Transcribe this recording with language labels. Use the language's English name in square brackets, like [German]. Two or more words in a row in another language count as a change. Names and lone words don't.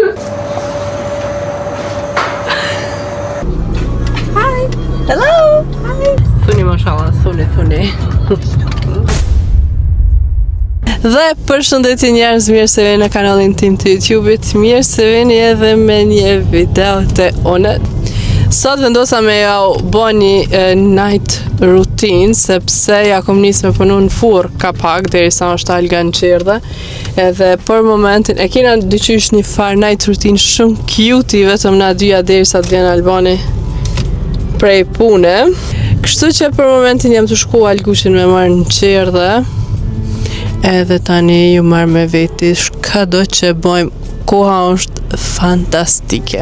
[English] Hi. Hello. Hi. [Albanian] Thuni mashallah, thuni. Dhe përshëndetje njerëz, mirë se vini në kanalin tim të YouTube-it, mirë se vini edhe me një video të unë. Sot vendosa me ja bo një [English] night routine, [Albanian] sepse ja kom nis me punu në furr ka pak, derisa është alga në qerdhe. Edhe për momentin, e kena dyqysh një far [English] night routine [Albanian] shumë cute, vetëm na dyja derisa të vjen Albani prej pune. Kështu që për momentin jam të shku Algushin me marrë në qerdhe. Edhe tani ju marrë me veti çdo që bojmë, koha është fantastike.